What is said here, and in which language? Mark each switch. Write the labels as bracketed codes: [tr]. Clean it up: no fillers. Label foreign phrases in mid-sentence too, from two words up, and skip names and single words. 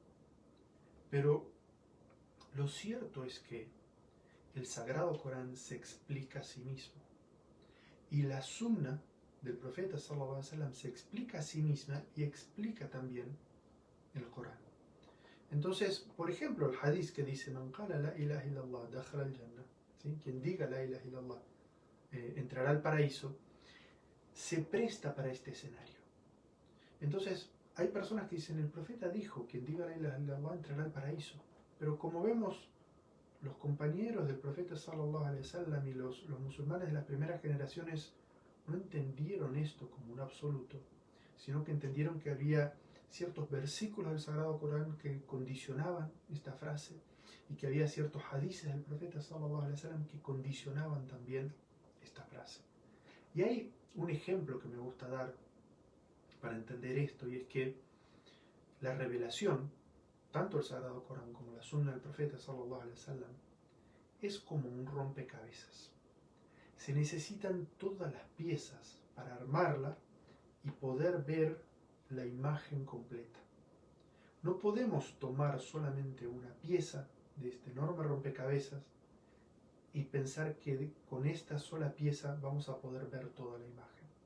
[es] Pero lo cierto es que el Sagrado Corán se explica a sí mismo. Y la sunna del profeta SAW se explica a sí misma y explica también el Corán. Entonces, por ejemplo, el hadith que dice [ar] من قال لا إله إلا الله دخل الجنة, [es] ¿sí? Quien diga [ar] لا إله إلا الله [es] entrará al paraíso, se presta para este escenario. Entonces, hay personas que dicen, el profeta dijo, quien diga [ar] لا إله إلا الله [es] entrará al paraíso. Pero como vemos, los compañeros del profeta [ar] صلى الله عليه وسلم [es] y los musulmanes de las primeras generaciones no entendieron esto como un absoluto, sino que entendieron que había ciertos versículos del Sagrado Corán que condicionaban esta frase y que había ciertos hadices del profeta [ar] صلى الله عليه وسلم [es] que condicionaban también esta frase. Y hay un ejemplo que me gusta dar para entender esto, y es que la revelación, tanto el Sagrado Corán como la sunna del profeta [ar] صلى الله عليه وسلم, [es] es como un rompecabezas. Se necesitan todas las piezas para armarla y poder ver la imagen completa. No podemos tomar solamente una pieza de este enorme rompecabezas y pensar que con esta sola pieza vamos a poder ver toda la imagen.